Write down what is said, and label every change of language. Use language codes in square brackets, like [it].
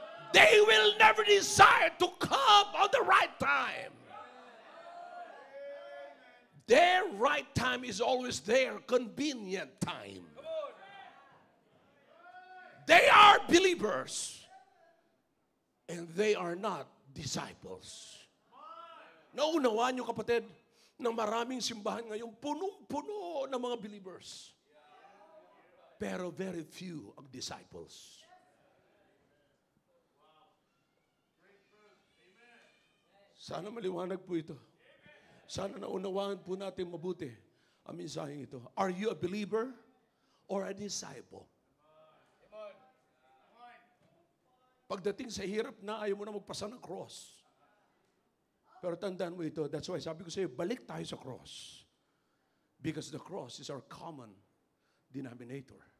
[en] They will never decide to come on the right time. Their right time is always their convenient time. They are believers. And they are not disciples. [tl] Naunawaan niyo, kapatid, na maraming simbahan ngayon, punong-puno ng mga believers. [en] Pero very few ang disciples. [tl] Sana maliwanag po ito. Sana naunawaan po natin mabuti ang mensaheng ito. [en] Are you a believer or a disciple? [tl] Pagdating sa hirap na, ayaw mo na magpasa ng cross. Pero tandaan mo ito, [en] that's why [tl] sabi ko sa iyo, balik tayo sa cross. [en] Because the cross is our common denominator.